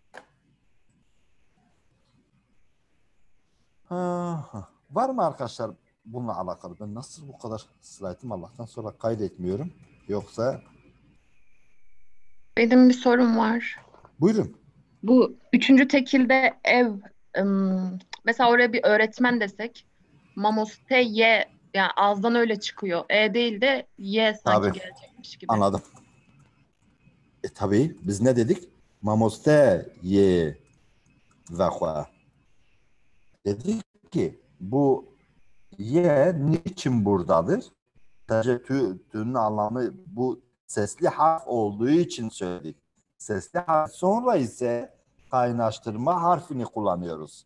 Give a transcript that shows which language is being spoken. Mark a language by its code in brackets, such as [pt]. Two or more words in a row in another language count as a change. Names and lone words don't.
[tr] Var mı arkadaşlar bununla alakalı. Ben nasıl bu kadar slaytım Allah'tan sonra kaydetmiyorum. Yoksa Benim bir sorum var. buyurun. Bu üçüncü tekilde ev, mesela oraya bir öğretmen desek, [ku] mamoste ye, [tr] yani ağızdan öyle çıkıyor. E değil de ye sanki Tabii. gelecekmiş gibi. Anladım. Tabii biz ne dedik? [ku] Mamoste ye vahva. [tr] Dedik ki bu ye niçin buradadır? Sadece tü'nün anlamı bu sesli harf olduğu için söyledik. Sesli harf sonra ise kaynaştırma harfini kullanıyoruz.